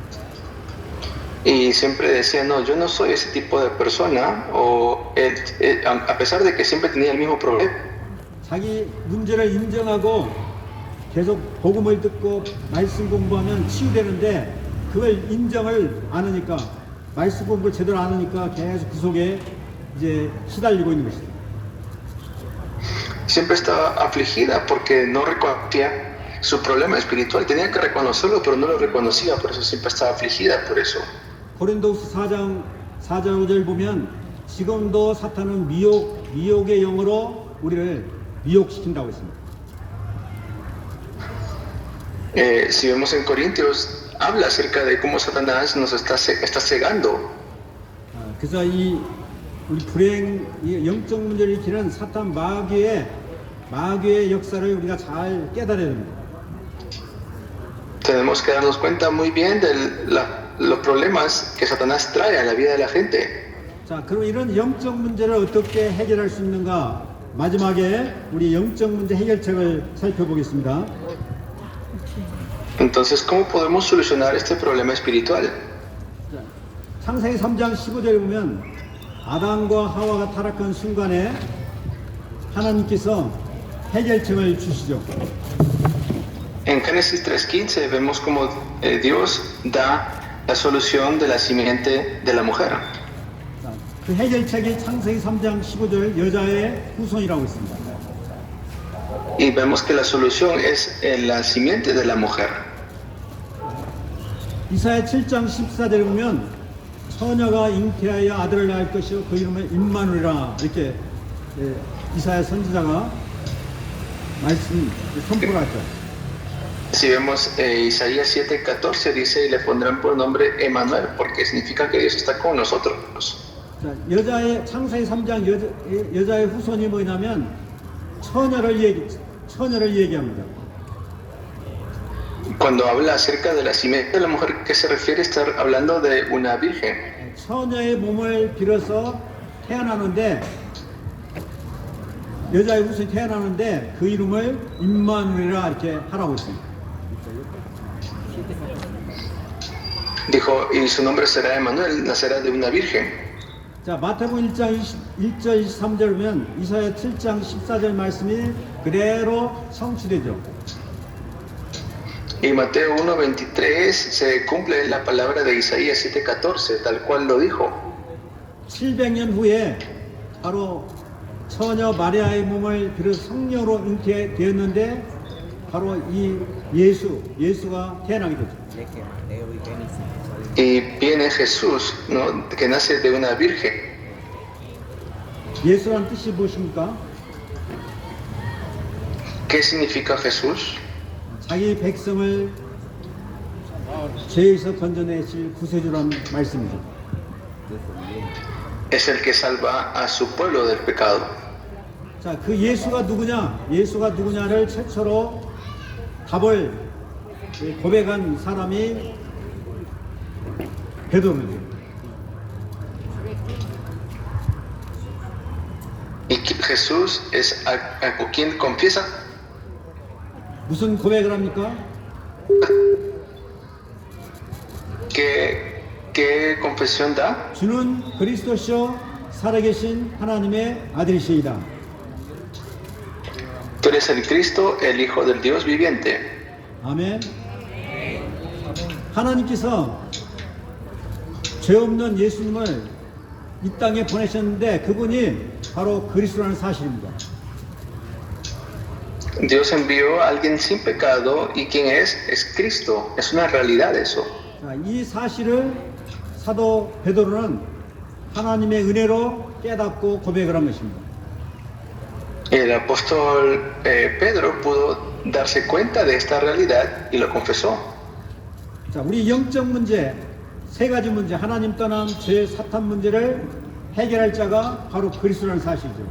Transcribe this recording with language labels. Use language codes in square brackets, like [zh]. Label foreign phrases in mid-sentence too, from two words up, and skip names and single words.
[es] Y siempre decía, no, yo no soy ese tipo de persona, a pesar de que siempre tenía el mismo problema. [ko] 자기 문제를 인정하고 계속 복음을 듣고 말씀 공부하면 치유되는데 그걸 인정을 안 하니까 말씀 공부를 제대로 안 하니까 계속 그 속에 이제 시달리고 있는 것이죠. [es] Siempre estaba afligida porque no reconocía su problema espiritual. Tenía que reconocerlo, pero no lo reconocía, por eso siempre estaba afligida por eso. [ko] 고린도후서 4장 5절 보면 지금도 사탄은 미혹의 영으로 우리를 미혹시킨다고 했습니다. [es] Si vemos en Corintios, habla acerca de cómo Satanás nos está cegando. [ko] 그래서 우리 이 영적 문제를 일으키는 사탄 마귀의 역사를 우리가 잘 깨달아야 됩니다. [es] Tenemos que darnos cuenta muy bien de los problemas que Satanás trae a la vida de la gente. [ko] 자, 그럼 이런 영적 문제를 어떻게 해결할 수 있는가? 마지막에 우리 영적 문제 해결책을 살펴보겠습니다. [es] Entonces, ¿cómo podemos solucionar este problema espiritual? [ko] 창세기 3장 15절에 보면 아담과 하와가 타락한 순간에 하나님께서 해결책을 주시죠. [es] En Génesis 3:15 vemos como Dios da la solución de la simiente de la mujer. [ko] 그 해결책이 창세기 3장 15절 여자의 후손이라고 있습니다. [es] Y vemos que la solución es la simiente de la mujer. [ko] 이사야 7장 14절에 보면 처녀가 잉태하여 아들을 낳을 것이요 그 이름을 임마누엘이라 이렇게 이사야 선지자가 선포를 하죠. [es] Si vemos Isaías 7:14 dice y le pondrán por nombre Emmanuel porque significa que Dios está con nosotros. [ko] 자, 창세기 3장 여자의 후손이 뭐냐면 처녀를 얘기합니다. [es] Cuando habla acerca de la simiente de la mujer, ¿qué se refiere? Estar hablando de una virgen. [ko] 처녀의 몸을 빌어서 태어나는데 여자의 후손이 태어나는데 그 이름을 임마누엘이라 이렇게 하라고 했습니다. [es] Dijo, y su nombre será Emmanuel, nacerá de una virgen. [ko] 자, 마태복음 1장 1절 23절 보면 이사야 7장 14절 말씀이 그대로 성취되죠. [es] Y Mateo 1:23 se cumple la palabra de Isaías 7:14, tal cual lo dijo. [ko] 700년 후에 바로 처녀 마리아의 몸을 빌어서 성령으로 잉태되었는데 바로 이 예수가 태어나게 되죠. [es] Y viene Jesús, ¿no? Que nace de una virgen. [ko] 예수란 뜻이 무엇입니까? [es] ¿Qué significa Jesús? [ko] 자기 백성을 죄에서 건져내실 구세주란 말씀이죠. [es] Es el que salva a su pueblo del pecado. [ko] 자, 그 예수가 누구냐? 예수가 누구냐를 최초로 답을 고백한 사람이 베드로입니다. [es] Y Jesús es a quien confiesa. [ko] 무슨 고백을 합니까? [es] ¿Qué confesión da? [ko] 주는 그리스도시요 살아계신 하나님의 아들이시이다. [es] Tú eres el Cristo, el Hijo del Dios viviente. [ko] 아멘. 하나님께서 죄 없는 예수님을 이 땅에 보내셨는데 그분이 바로 그리스도라는 사실입니다. [es] Dios envió a alguien sin pecado y quien es Cristo. Es una realidad eso. [ko] 자, 이 사실을 사도 베드로는 하나님의 은혜로 깨닫고 고백을 한 것입니다. [es] El apóstol Pedro pudo darse cuenta de esta realidad y lo confesó. [ko] 자, 우리 영적 문제, 세 가지 문제, 하나님 떠남, 죄, 사탄 문제를 해결할 자가 바로 그리스도라는 사실이죠.